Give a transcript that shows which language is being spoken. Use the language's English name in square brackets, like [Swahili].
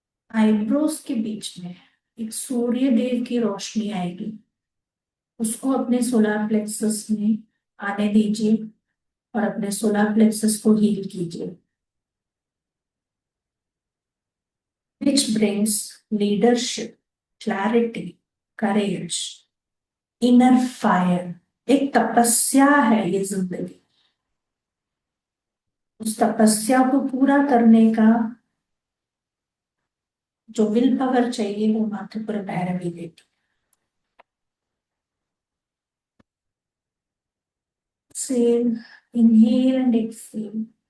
[Hindi] Eyebrows के बीच में एक सूर्य देव की रोशनी आएगी, उसको अपने सोलर प्लेक्सस में आने दीजिए और अपने सोलर प्लेक्सस को हील कीजिए। [English] Which brings leadership, clarity, courage, inner fire। [Hindi] एक तपस्या है ये जिंदगी, उस तपस्या को पूरा करने का जो विल पावर चाहिए वो मात्र पर भैरवी देती। [English] Exhale, inhale and exhale।